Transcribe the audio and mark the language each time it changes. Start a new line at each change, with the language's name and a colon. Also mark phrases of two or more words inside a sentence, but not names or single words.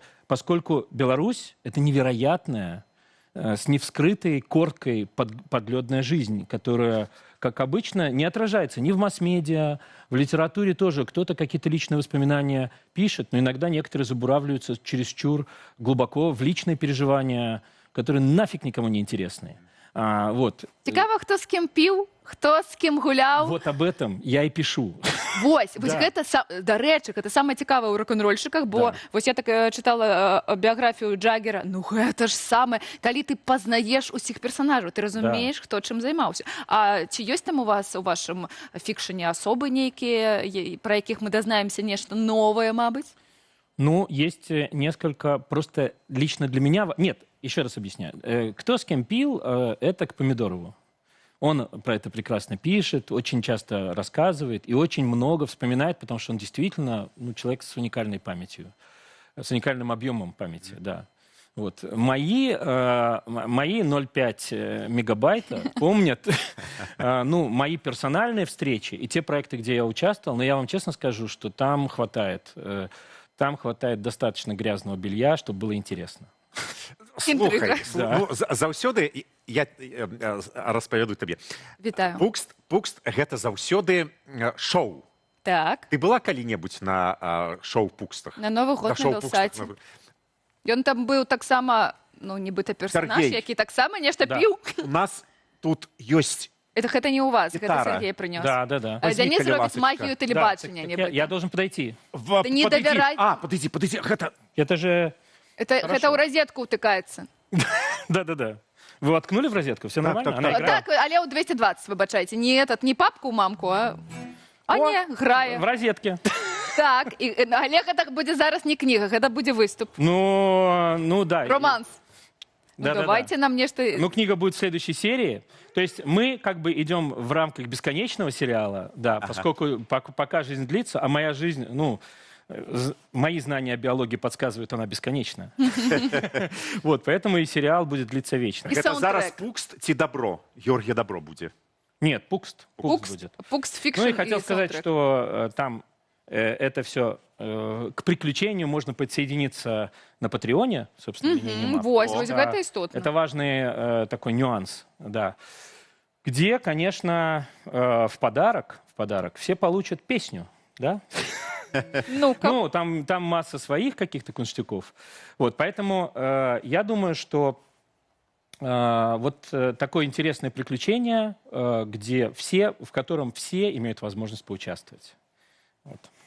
Russian: Поскольку Беларусь — это невероятная, с невскрытой коркой подледная жизнь, которая, как обычно, не отражается ни в масс-медиа, в литературе тоже. Кто-то какие-то личные воспоминания пишет, но иногда некоторые забуравливаются чересчур глубоко в личные переживания, которые нафиг никому не интересны. Вот.
Belarusian: Цікава, хто з ким піў, хто з ким гуляў.
Russian: Вот об этом я и пишу.
Belarusian: Вось гэта, дарэчы, гэта самае цікавае ў рок-н-рольшчыках, бо вось я так чытала біяграфію Джаггера, ну гэта ж самае, калі ты пазнаеш усіх персанажаў, ты разумееш, хто чым займаўся. А ці ёсць там у вас у вашым фікшане асобы нейкія, пра якіх мы дазнаемся нешта новае, мабыць?
Russian: Ну, есть несколько, просто лично для меня... Нет, еще раз объясняю. Кто с кем пил, это к Помидорову. Он про это прекрасно пишет, очень часто рассказывает и очень много вспоминает, потому что он действительно человек с уникальной памятью, с уникальным объемом памяти, да. Вот. Мои 0,5 мегабайта помнят мои персональные встречи и те проекты, где я участвовал, но я вам честно скажу, что там хватает достаточно грязного белья, чтобы было интересно.
Belarusian: Слухай, ну, заўсёды я распавяду табе. Вітаю. Пукст гэта заўсёды шоу. Так. Ты была калі-небудзь на шоу-пукстах? На Новы год на Белсаце. Ён там быў таксама, ну, нібыта персонаж, які таксама нешта піў. У нас тут ёсць...
Russian: Это не у вас, это Сергей принес. Да. Денис робит магию телебачения. Я должен подойти. Ты не доверяй. Подойди, Это же...
Belarusian: Гэта ў розетку ўтыкаецца.
Russian: Да-да-да. Вы воткнули в розетку? Все нормально? Она играет?
Belarusian: Так, але ў 220, выбачайце. Не папку, мамку, а не, грае.
Russian: В розетке.
Belarusian: Так, але гэта будзе зараз не кніга, гэта будзе выступ.
Russian: Ну да. Романс. Да, давайте нам нечто... Ну, книга будет в следующей серии. То есть мы как бы идем в рамках бесконечного сериала, да, поскольку пока жизнь длится, а моя жизнь, мои знания о биологии подсказывают, она бесконечна. Вот, поэтому и сериал будет длиться вечно. Это зараз Пукст ці Добро? Георгия Добро будет? Нет, Пукст будет. Пукст фикшн. Ну и хотел сказать, что там это все к приключению можно подсоединиться на Патреоне, собственно, вот это истотно. Это важный такой нюанс, да. Где, конечно, в подарок все получат песню, да? Ну, там масса своих каких-то кунштюков. Вот, поэтому я думаю, что вот такое интересное приключение, в котором все имеют возможность поучаствовать. Вот.